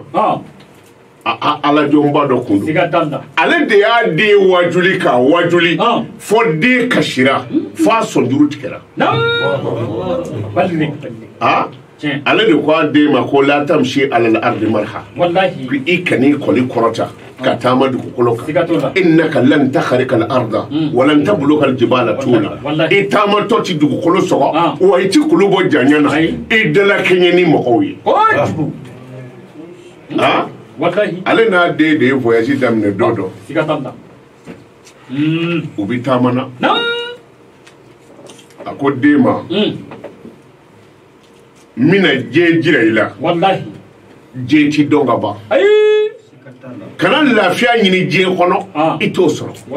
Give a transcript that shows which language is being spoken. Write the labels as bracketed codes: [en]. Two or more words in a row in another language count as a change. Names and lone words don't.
[bm] ala jɔnba dɔ kun don ale de y'a den wajuli ka wajuli fɔ den kasira f'a sɔnjuru tigɛra ale de ko a den ma ko [ar] لا تمشي على الأرض مرحا [bm] wallahi i kani kɔli kɔrɔta ka taama dugukolo kan [ar] إنك لن تخرق الأرض ولن تبلغ الجبال طولا [bm] i taamatɔ ti dugukolo sɔgɔ wa i ti kulu bɔ janya na i dala kɛɲɛ ni mɔgɔw ye ale n'a den de ye voyage daminɛ don dɔ u bi taama na a ko den ma n bɛna diɲɛ jira i la diɲɛ ti dɔn ka ban kana lafiya ɲini diɲɛ kɔnɔ i t'o sɔrɔ